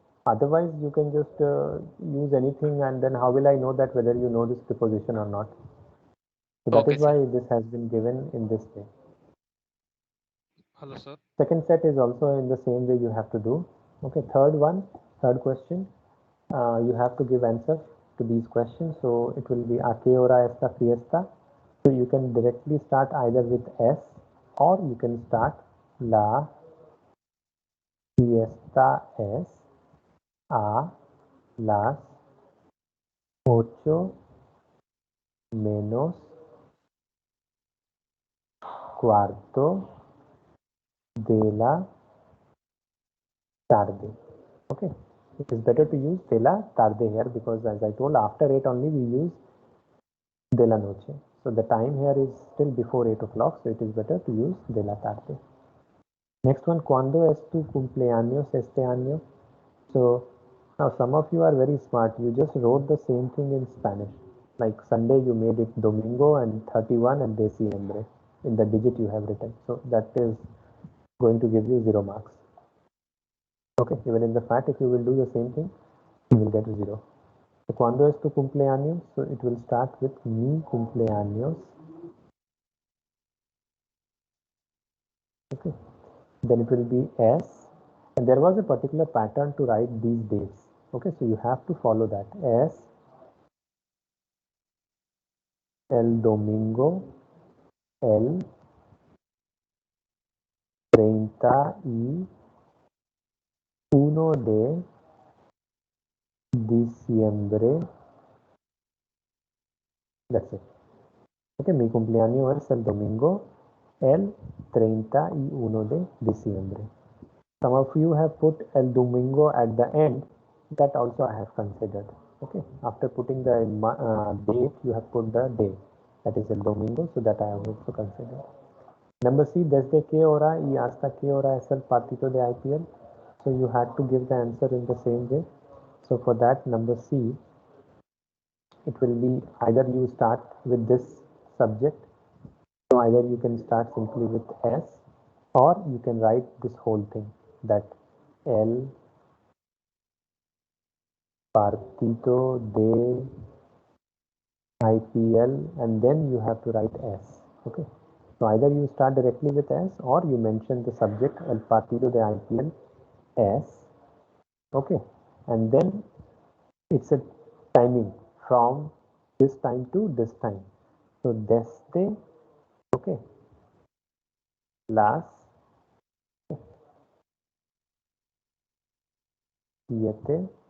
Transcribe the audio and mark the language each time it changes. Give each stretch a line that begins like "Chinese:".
English: Otherwise, you can just use anything, and then how will I know that whether you know this preposition or not? So that okay, is sir. why this has been given in this way. Hello, sir. Second set is also in the same way you have to do. Okay, third question. You have to give answer to these questions.
Spanish: So it will be a qué hora esta fiesta.
English: So you can directly start either with S or you can start
Spanish: la fiesta es a las 8:15 de la tarde.
English: Okay, it is better to use
Spanish: de la tarde
English: here because as I told, after 8 only we use
Spanish: de la noche.
English: So the time here is still before 8 o'clock, so it is better to use
Spanish: de la tarde. Next one, ¿cuándo es tu cumpleaños este año?
English: So now some of you are very smart. You just wrote the same thing in Spanish. Like Sunday you made it domingo and 31 and diciembre in the digit you have written. So that is going to give you 0 marks. Okay, even in the fat, if you will do the same thing, you will get 0.
Spanish: So cuando es tu cumpleaños?
English: So it will start with
Spanish: mi cumpleaños.
English: Okay, then it will be S, and there was a particular pattern to write these dates. Okay, so you have to follow that.
Spanish: S, el domingo, el 31 de diciembre.
English: That's it. Okay,
Spanish: mi cumpleaños es el domingo, el 31 de diciembre.
English: Some of you have put el domingo at the end. That also I have considered. Okay, after putting the date, you have put the day. That is el domingo, so that I have also considered.
Spanish: Number C, desde qué hora y hasta qué hora es el partido de IPL?
English: So you had to give the answer in the same way. So for that, number C, it will be either you start with this subject. So either you can start simply with S or you can write this whole thing, that
Spanish: el partido de
English: IPL, and then you have to write S. Okay, so either you start directly with S or you mention the subject
Spanish: El Partido de IPL
English: S. Okay, and then it's a timing from this time to this time. So desde, okay, las 7:30